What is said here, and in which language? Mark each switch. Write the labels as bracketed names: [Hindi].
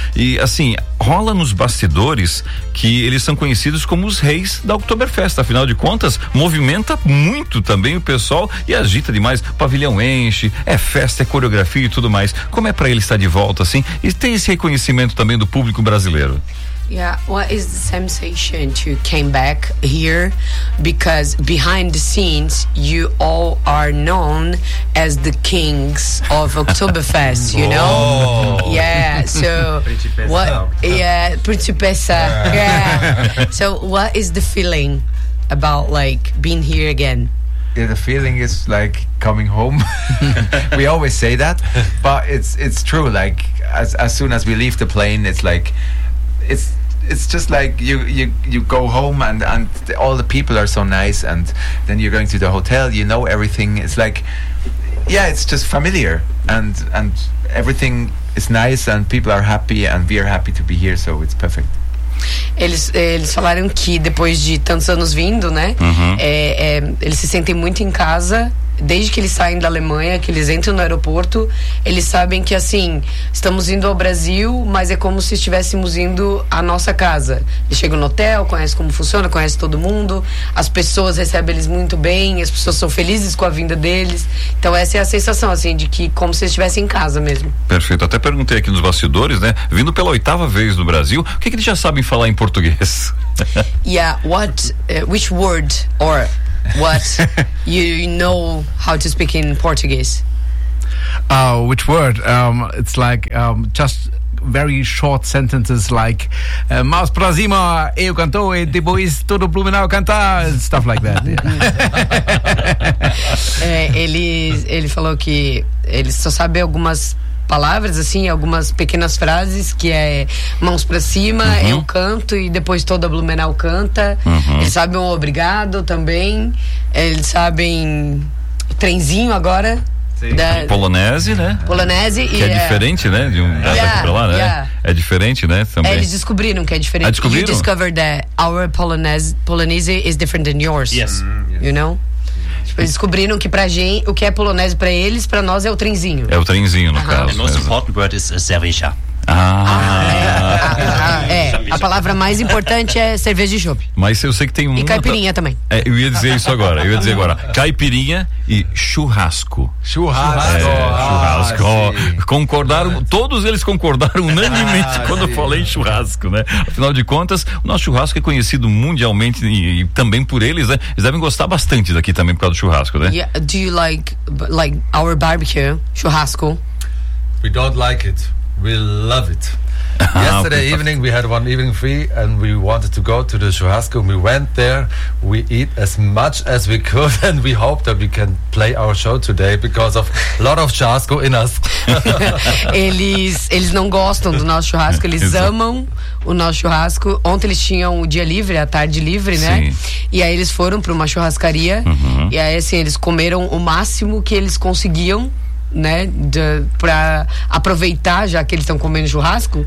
[Portuguese] E assim, rola nos bastidores que eles são conhecidos como os reis da Oktoberfest. Afinal de contas, movimenta muito também o pessoal e agita demais. O pavilhão enche, é festa, é coreografia e tudo mais. Como é para ele estar de volta assim? E tem esse reconhecimento também do público brasileiro? [English] Yeah, what is the sensation to came back here? Because behind the scenes, you all are known as the kings of Oktoberfest, you know? Yeah, so what? Yeah, Principessa. Yeah. So what is the feeling about like being here again? Yeah, the feeling is like coming home. We always say that, but it's true. Like as soon as we leave the plane, it's like. It's just like you go home and all the people are so nice, and then you're going to the hotel, you know everything. It's like, yeah, it's just familiar, and everything is nice and people are happy and we are happy to be here, so it's perfect. [Portuguese] Eles falaram que depois de tantos anos vindo, né, eles se sentem muito em casa. Desde que eles saem da Alemanha, que eles entram no aeroporto, eles sabem que, assim, estamos indo ao Brasil, mas é como se estivéssemos indo à nossa casa. Eles chegam no hotel, conhecem como funciona, conhecem todo mundo, as pessoas recebem eles muito bem, as pessoas são felizes com a vinda deles. Então essa é a sensação, assim, de que como se estivesse em casa mesmo. Perfeito. Até perguntei aqui nos bastidores, né? Vindo pela oitava vez no Brasil, o que, que eles já sabem falar em português? [English] Yeah, what, which word or... What you know how to speak in Portuguese? Which word? It's like just very short sentences like [Portuguese] Mas pra cima eu canto e depois todo Blumenau canta, [English] stuff like that. [Portuguese] ele falou que ele só sabe algumas palavras, assim, algumas pequenas frases, que é mãos pra cima, eu canto e depois toda a Blumenau canta. Eles sabem um obrigado também, eles sabem o trenzinho agora. Sim. Da Polonese, né? Polonese. Que é diferente, né? De um pra lá, né? [English] Yeah. [Portuguese] É diferente, né? Também. Eles descobriram que é diferente. Descobriram? [English] You discovered that our Polonese is different than yours. Yes. You know? [Portuguese] Eles descobriram que pra gente, o que é polonese pra eles, pra nós é o trenzinho. É o trenzinho, no caso. [English] The most important word is cerveja. [Portuguese] A palavra mais importante é cerveja de chope. Mas eu sei que tem um. E caipirinha também. É, eu ia dizer isso agora. Caipirinha e churrasco. Churrasco. Oh, concordaram. Todos eles concordaram unanimemente quando eu falei churrasco, né? Afinal de contas, o nosso churrasco é conhecido mundialmente e também por eles, né? Eles devem gostar bastante daqui também por causa do churrasco, né? [English] Yeah, do you like our barbecue? Churrasco? We don't like it. We love it. Yesterday evening we had one evening free and we wanted to go to the churrasco. We went there, we eat as much as we could and we hope that we can play our show today because of a lot of churrasco in us. [Portuguese] eles não gostam do nosso churrasco, eles amam o nosso churrasco. Ontem eles tinham o dia livre, a tarde livre, né? Sim. E aí eles foram para uma churrascaria e aí assim, eles comeram o máximo que eles conseguiam, né, pra aproveitar, já que eles estão comendo churrasco.